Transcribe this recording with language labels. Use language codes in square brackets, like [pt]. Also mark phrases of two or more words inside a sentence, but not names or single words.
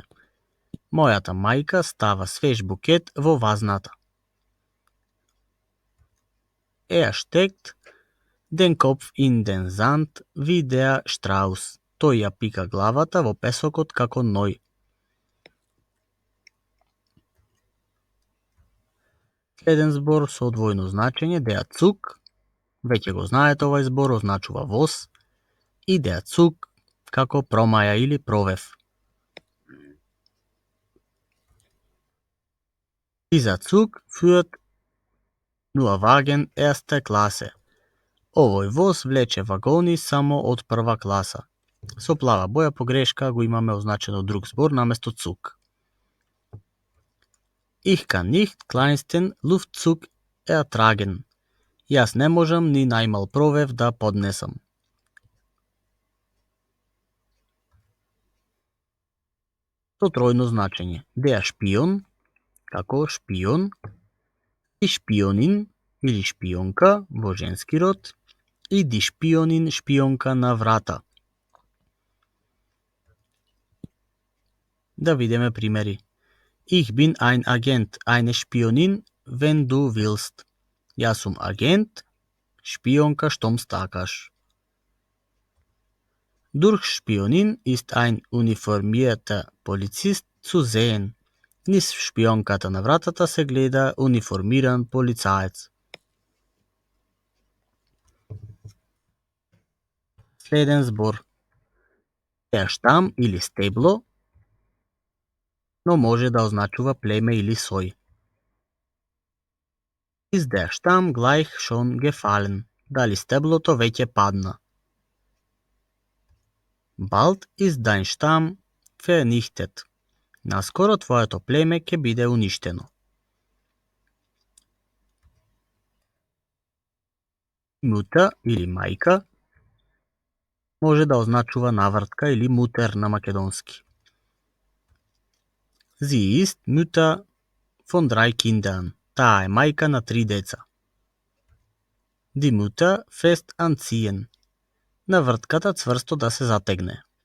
[mk] Мојата мајка става свеж букет во вазната. [de] Er steckt den Kopf in den Sand wie der Strauß. [mk] Тој ја пика главата во песокот како ној. Следен збор со двојно значење, [de] der Zug, [mk] веќе го знаете овај збор, означува воз, и [de] der Zug [mk] како промаја или провев. [de] Dieser Zug führt nur Wagen erster Klasse. [mk] Овој воз влече вагони само од прва класа. Со плава боја погрешка го имаме означено друг збор наместо Zug. [de] Ich kann nicht kleinsten Luftzug ertragen. [mk] Јас не можам ни најмал провев да поднесам. Со тројно значење. [de] Der Spion, [mk] како шпион, и шпионин или шпионка во женски род, и [de] die Spionin [mk] шпионка на врата. Да видиме примери. [de] Ich bin ein Agent, eine Spionin, wenn du willst. [mk] Јас сум агент, шпионка штом стакаш. [de] Durch Spionin ist ein uniformierter Polizist zu sehen. [mk] Низ шпионката на вратата се гледа униформиран полицаец. Следен збор. [de] Der Stamm [mk] или стебло, но може да означува племе или сој. [de] Ist der Stamm gleich schon gefallen? [mk] Дали стеблото веќе падна? [de] Bald ist dein Stamm vernichtet. [mk] Наскоро твоето племе ќе биде уништено. Мута или мајка може да означува навртка или мутер на македонски. [de] Sie ist Mutter von 3 Kindern. [mk] Таа е мајка на 3 деца. [de] Die Mutter fest anziehen. [mk] Навртката цврсто да се затегне.